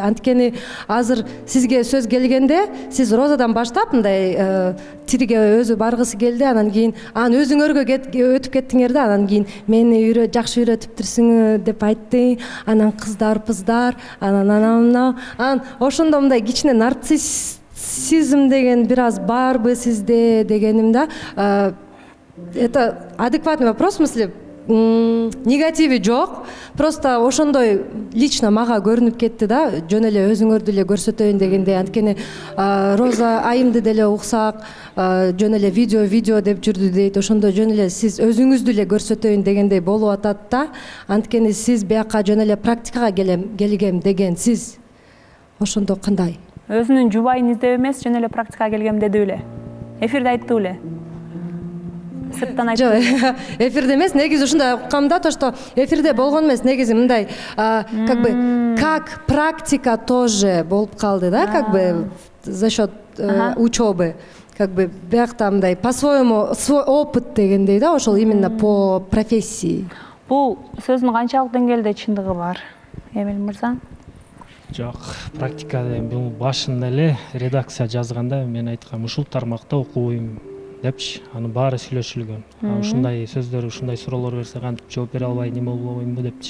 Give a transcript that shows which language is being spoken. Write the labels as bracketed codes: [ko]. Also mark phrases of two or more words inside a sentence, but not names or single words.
[ky] Анткени азыр сизге сөз келгенде сиз Розадан баштап мындай тириге өзү баргысы келди, анан кийин өзүңөргө өтүп кеттиңер да. Анан кийин мени жакшы үйрөтүптүрсүң деп айтты. Анан кыздар, анан ошондо мындай кичине нарциссизм деген бир аз барбы сизде дегеним да. [ru] Это адекватный вопрос, в смысле [ky] негативи жок. Просто ошондой лично мага көрүнүп кетти да, жөн эле өзүңөрдү эле көрсөтөйүн дегендей. Анткени Роза айымды деле уксак, жөн эле видео деп жүрдү дейт. Ошондо жөн эле сиз өзүңүздү эле көрсөтөйүн дегендей болуп атат да. Анткени сиз бияка жөн эле практикага келгем деген сиз. Ошондо кандай? Өзүнүн жубайын издеп эмес, жөн эле практикага келгем деди эле. Эфирде айтты эле. Сырттан айтты. Жок, эфирде эмес, негизи ушундай уккам да, [ru] то что [ky] эфирде болгон эмес, негизи мындай, [ru] как бы как практика тоже [ky] болуп калды да, [ru] как бы за счет учебы. Как бы [ky] биякта мындай [ru] по-своему свой опыт [ky] дегендей да, ошол [ru] именно по профессии. [ky] Бул сөздүн канчалык деңгээлде чындыгы бар, Эмиль мырза? Жок, практикада бул башында эле редакция жазганда мен айткам, ушул тармакта окубойм депчи, анын баары сүйлөшүлгөн. Ушундай сөздөр, ушундай суроолор берсе кантип жооп бере албай неме болбоймунбу депчи.